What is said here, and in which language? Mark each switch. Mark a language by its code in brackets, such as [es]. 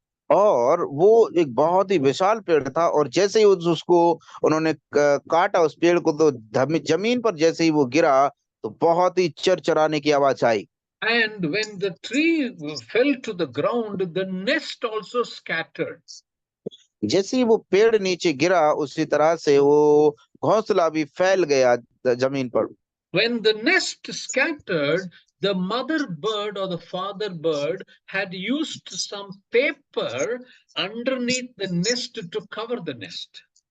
[hi] और वो एक बहुत ही विशाल पेड़ था, और जैसे ही उसको उन्होंने काटा उस पेड़ को, तो जमीन पर जैसे ही वो गिरा तो बहुत ही चरचराने की आवाज आई। [en] And when the tree fell to the ground, the nest also scattered. [hi] जैसे ही वो पेड़ नीचे गिरा उसी तरह से वो घोंसला भी फैल गया जमीन पर। [en] When the nest scattered, the mother bird or the father bird had used some paper underneath the nest to cover the nest.